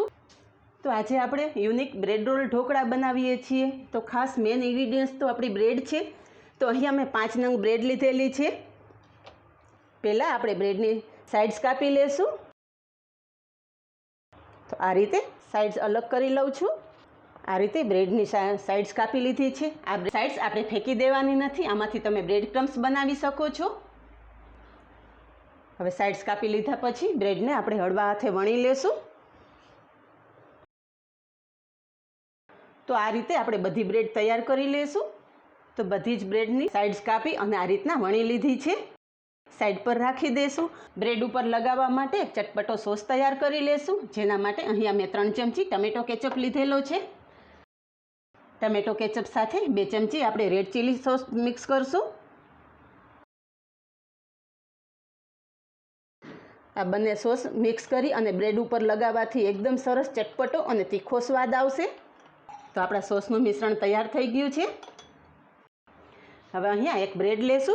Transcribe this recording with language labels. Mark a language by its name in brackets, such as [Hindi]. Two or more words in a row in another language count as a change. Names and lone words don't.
[Gujarati] તો આજે આપણે [English] unique bread roll [Gujarati] ઢોકળા બનાવીએ છીએ। તો ખાસ [English] main ingredients [Gujarati] તો આપણી બ્રેડ છે। તો અહીંયા મેં 5 નંગ બ્રેડ લીધેલી છે। પહેલાં આપણે બ્રેડની સાઇડ્સ કાપી લેશું। તો આ રીતે સાઇડ્સ અલગ કરી લઉં છું। આ રીતે બ્રેડની સાઇડ્સ કાપી લીધી હૈ। આ સાઇડ્સ આપણે ફેંકી દેવાની નથી, આમાંથી તમે [English] bread crumbs [Gujarati] બનાવી શકો છો। હવે સાઇડ્સ કાપી લીધા પછી બ્રેડને આપણે હળવા હાથે વણી લેશું। તો આ રીતે આપણે બધી બ્રેડ તૈયાર કરી લેશું। તો બધી જ બ્રેડની સાઇડ્સ કાપી અને આ રીતના વણી લીધી છે। સાઇડ પર રાખી દેશું। બ્રેડ પર લગાવા માટે એક ચટપટો સૉસ તૈયાર કરી લેશું, જેના માટે અહીંયા મેં 3 ચમચી [English] tomato ketchup [Gujarati] લીધેલો છે। [English] tomato ketchup [Gujarati] સાથે 2 ચમચી આપણે [English] red chili sauce [Gujarati] મિક્સ કરશું। આ બને સૉસ મિક્સ કરી અને બ્રેડ પર લગાવાથી એકદમ સરસ ચટપટો અને તીખો સ્વાદ આવશે। તો આપણા સૉસનું મિશ્રણ તૈયાર થઈ ગયું છે। હવે અહીંયા એક બ્રેડ લેશું।